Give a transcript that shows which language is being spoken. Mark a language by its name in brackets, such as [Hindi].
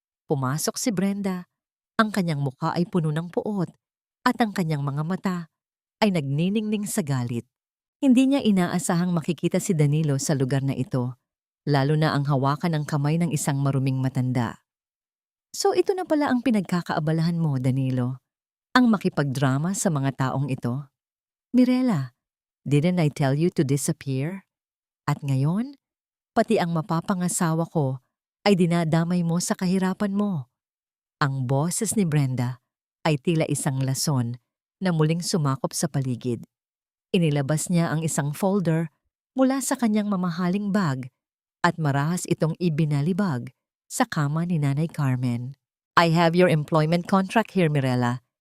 [Filipino] Pumasok si Brenda. Ang kanyang mukha ay puno ng puot at ang kanyang mga mata ay nagniningning sa galit. Hindi niya inaasahang makikita si Danilo sa lugar na ito, lalo na ang hawakan ng kamay ng isang maruming matanda. So ito na pala ang pinagkakaabalahan mo, Danilo. Ang makipagdrama sa mga taong ito. [English] Mirela, didn't I tell you to disappear? [Filipino] At ngayon, Pati ang mapapangasawa ko ay dinadamay mo sa kahirapan mo. Ang boses ni Brenda ay tila isang lason na muling sumakop sa paligid. Inilabas niya ang isang folder mula sa kanyang mamahaling bag at marahas itong ibinalibag sa kama ni Nanay Carmen. [English] I have your employment contract here, Mirella.